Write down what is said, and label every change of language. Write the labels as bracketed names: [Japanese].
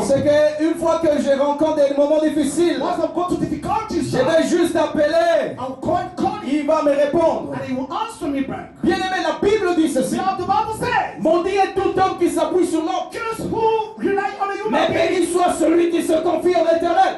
[French] sais qu'une fois que je rencontre des moments difficiles, [English] Once I've got to difficulties, [French] je vais juste appeler. [English] I'll call him [French] Il va me répondre. [English] and he will answer me back. [French] Bien-aimé, la Bible dit ceci. [English] Now the Bible says, [French] Maudit est tout homme qui s'appuie sur l'homme. [English] just who rely on a human [French] Mais [English] being, [French] béni soit celui qui se confie en l'éternel.